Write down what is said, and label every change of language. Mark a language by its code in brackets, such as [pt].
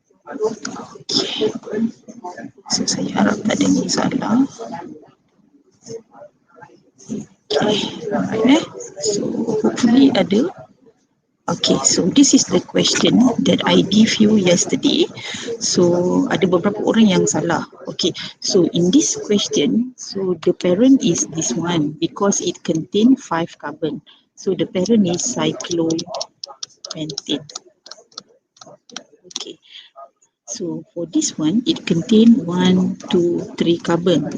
[ms] Okay. So saya harap tak ada masalah. [en] Okay, alright So hopefully [ms] ada. [en] Okay, so this is the question that I give you yesterday. [ms] So ada beberapa orang yang salah. [en] Okay, so in this question, so the parent is this one because it contain 5 carbon. So the parent is cyclopentane. Okay, so for this one, it contain 1, 2, 3 carbon.